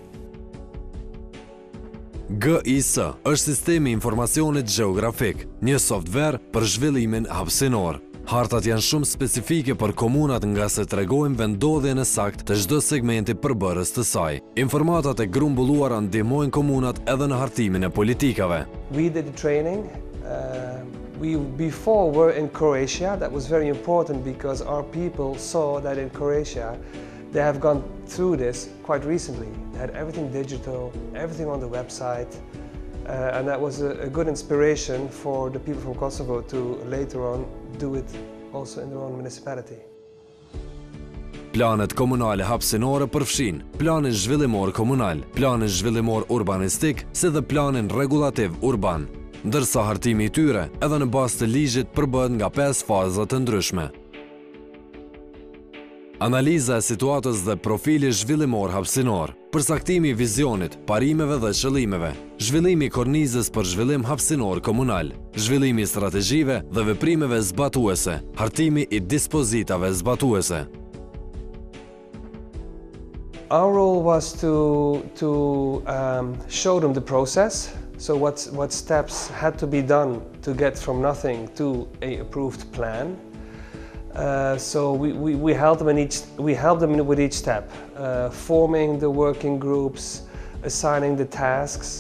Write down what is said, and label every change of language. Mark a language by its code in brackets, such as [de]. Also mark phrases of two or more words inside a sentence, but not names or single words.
[sq] GIS është sistemi i informacionit gjeografik, një software për zhvillimin hapësinor. Hartat janë shumë specifike për komunat nga se tregojnë vendodhjen e saktë të çdo segmenti përbërës të saj. Informatat e grumbulluara ndihmojnë komunat edhe në hartimin e politikave. [en] We did the training. We before were in Croatia. That was very important because our people saw that in Croatia they have gone through this quite recently. They had everything digital, everything on the website, and that was a good inspiration for the people from Kosovo to later on do it also in their own municipality. [sq] Planet komunale hapësinore përfshin planin zhvillimor komunal, planin zhvillimor urbanistik, si dhe planin regulativ urban, ndërsa hartimi i tyre edhe në bazë të ligjit përbëhet nga 5 faza të ndryshme. Analiza e situatës dhe profili zhvillimor hapësinor, përcaktimi i vizionit, parimeve dhe qëllimeve, zhvillimi i kornizës për zhvillim hapësinor komunal, zhvillimi i strategjive dhe veprimeve zbatuese, hartimi i dispozitave zbatuese. [en] Our role was to show them the process. So what steps had to be done to get from nothing to a approved plan. So we helped them with each step, forming the working groups, assigning the tasks.